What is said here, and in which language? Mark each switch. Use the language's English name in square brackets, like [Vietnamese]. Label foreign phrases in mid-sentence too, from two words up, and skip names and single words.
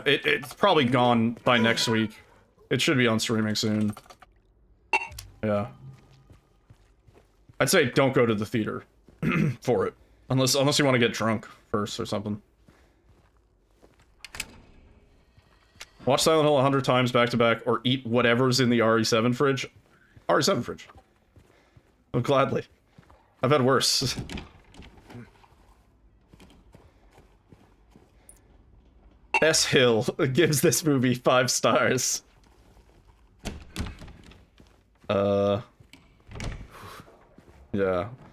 [English] It's probably gone by next week. It should be on streaming soon. Yeah. I'd say don't go to the theater for it. Unless you want to get drunk first or something. Watch Silent Hill 100 times back to back or eat whatever's in the RE7 fridge. RE7 fridge. Oh, gladly. I've had worse. S. Hill gives this movie 5 stars. Yeah.